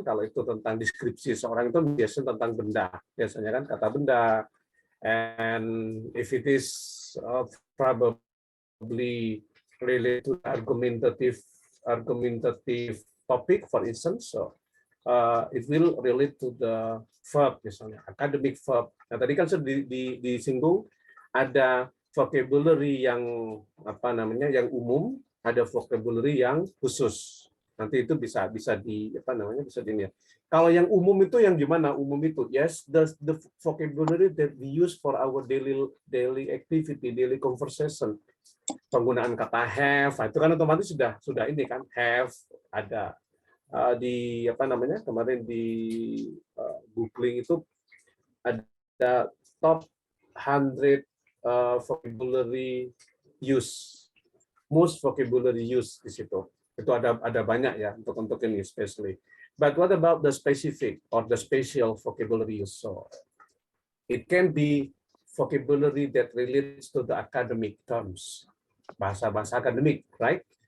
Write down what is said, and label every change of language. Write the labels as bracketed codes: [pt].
[id] Kalau itu tentang deskripsi seorang itu biasanya tentang benda, biasanya kan kata benda. [en] And if it is probably related to argumentative topic, for instance, so it will relate to the verb misalnya, academic verb. [id] Nah, tadi kan sudah disinggung ada vocabulary yang apa namanya yang umum, ada vocabulary yang khusus. Nanti itu bisa di apa namanya bisa dilihat. Kalau yang umum itu yang gimana? Umum itu [en] yes, the vocabulary that we use for our daily activity, daily conversation. [id] Penggunaan kata have, itu kan otomatis sudah ini kan have ada di apa namanya kemarin di googling itu ada [en] top 100 vocabulary use, [id] most vocabulary use di situ. Itu ada banyak ya untuk ini especially. [en] But what about the specific or the special vocabulary use? So it can be vocabulary that relates to the academic terms, [id] bahasa-bahasa akademik, [en] right?